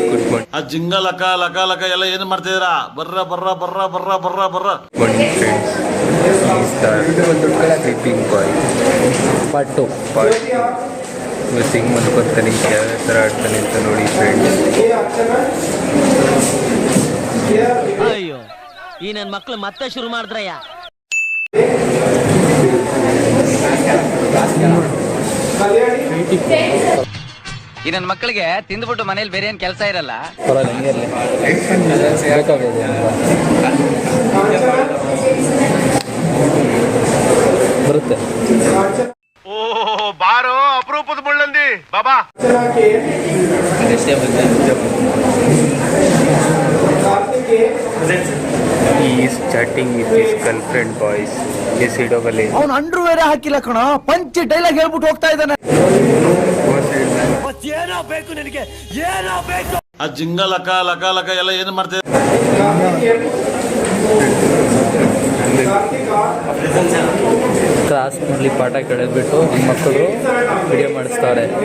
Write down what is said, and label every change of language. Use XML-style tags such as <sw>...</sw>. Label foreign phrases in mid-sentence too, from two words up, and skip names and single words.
<kn>ಆ ಜಿಂಗ ಲಕ ಲಕ ಲಕ ಎಲ್ಲ ಏನು ಮಾಡ್ತಿದ್ದೀರಾ? ಬರ್ರ ಬರ್ರ ಬರ್ರ ಬರ್ರ ಬರ್ರ ಬರ್ರ. ಬನ್ನಿ ಫ್ರೆಂಡ್ಸ್,</kn> <en>sleeping boy part</en> <kn>2. ಇವತ್ತು ಹಿಂಗೆ ಮಲ್ಕೊತಾನೆ, ಯಾವ ಥರ ಆಡ್ತಾನೆ ಅಂತ ನೋಡಿ ಫ್ರೆಂಡ್ಸ್. ಅಯ್ಯೋ, ಈ ನನ್ನ ಮಕ್ಳು ಮತ್ತೆ ಶುರು ಮಾಡಿದ್ರಯ್ಯ. ಈ ನನ್ನ ಮಕ್ಕಳಿಗೆ ತಿಂದ್ಬಿಟ್ಟು ಮನೇಲಿ ಬೇರೆ ಏನ್ ಕೆಲಸ ಇರಲ್ಲ. ಬರುತ್ತೆ. ಓ ಬಾರೋ ಅಪರೂಪದ ಮುಳ್ಳಂದಿ ಬಾಬಾ.</kn> <en>He is chatting with his girlfriend boys. Yes,</en> <kn>ಇಡೋಗಲ್ಲಿ ಅವನು ಅಂಡ್ರು ಬೇರೆ ಹಾಕಿಲ್ಲ ಕಣ,</kn> <en>punch dialogue</en> <kn>ಹೇಳ್ಬಿಟ್ಟು ಹೋಗ್ತಾ ಇದ್ದಾನೆ. ಏನೋ ಬೇಕು ನಿನಗೆ, ಏನೋ ಬೇಕು. ಆ ಜಿಂಗ ಲಕ ಲಕ ಲಕ ಎಲ್ಲ ಏನು ಮಾಡ್ತಿದ್ದೀರಾ? ಕ್ಲಾಸ್ನಲ್ಲಿ ಪಾಠ ಕೇಳಿದ್ಬಿಟ್ಟು ಮಕ್ಕಳು ವಿಡಿಯೋ ಮಾಡಿಸ್ತಾರೆ.</kn>